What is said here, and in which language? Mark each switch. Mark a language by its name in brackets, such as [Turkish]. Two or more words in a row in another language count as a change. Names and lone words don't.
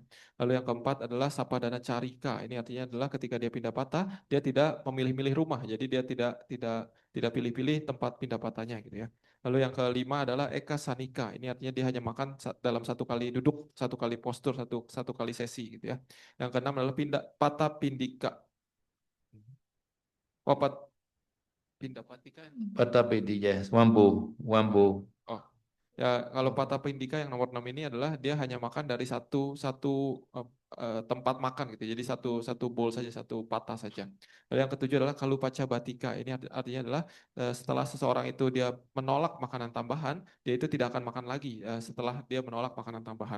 [Indonesian] Lalu yang keempat adalah [Pali] sapadana carika, [Indonesian] ini artinya adalah ketika dia pindapata, dia tidak memilih-milih rumah, jadi dia tidak pilih-pilih tempat pindapatannya gitu ya. Lalu yang kelima adalah [Pali] eka sanika. [Indonesian] Ini artinya dia hanya makan dalam satu kali duduk, satu kali postur, satu kali sesi gitu ya. Yang keenam adalah [Pali] pata pindika. Papat pindapatika. Pata pedi, [English] yes, one bow. Oh. [Indonesian] Ya, kalau [Pali] pata pindika [Indonesian] yang nomor 6 ini adalah dia hanya makan dari satu tempat makan gitu. Jadi satu bowl saja, satu patah saja. Lalu yang ketujuh adalah [Pali] kalupaca batika. [Indonesian] Ini artinya adalah setelah seseorang itu dia menolak makanan tambahan, dia itu tidak akan makan lagi setelah dia menolak makanan tambahan.